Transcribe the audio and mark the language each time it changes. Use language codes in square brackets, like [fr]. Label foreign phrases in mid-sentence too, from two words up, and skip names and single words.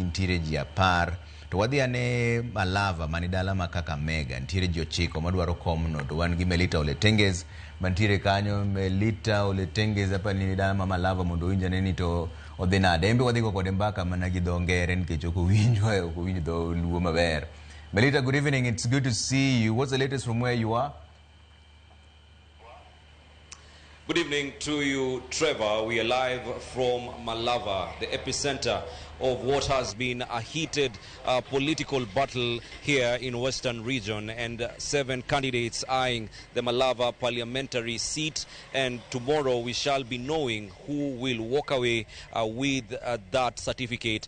[luo] nitiere ji 10 to wadhi ane Malava manidala makaka mega nitiere ji 9 madwaro komno to wan gi Melita Oletenges mantiere kanyo. Melita Oletenges hapa ni dala ma Malava mondo winja neni to odhi nade embe wadhi go kode mbaka mana gi dho ngere nikech ok owinjo dho luo maber. Melita, [en] good evening. It's good to see you. What's the latest from where you are? Good evening to you, Trevor. We are live from Malava, the epicenter of what has been a heated political battle here in Western region, and 7 candidates eyeing the Malava parliamentary seat, and tomorrow we shall be knowing who will walk away with that certificate.